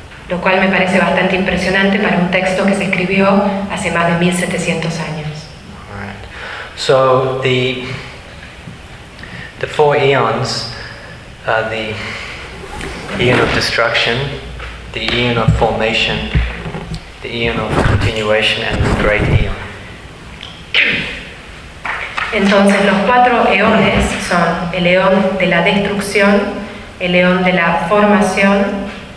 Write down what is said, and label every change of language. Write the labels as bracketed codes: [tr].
[es] Lo cual me parece bastante impresionante para un texto que se escribió hace más de 1700 años. [en] All right. So the four eons, the eon of destruction, the eon of formation, the eon of continuation, and the great eon. [es] Entonces los cuatro eones son el eón de la destrucción, el eón de la formación,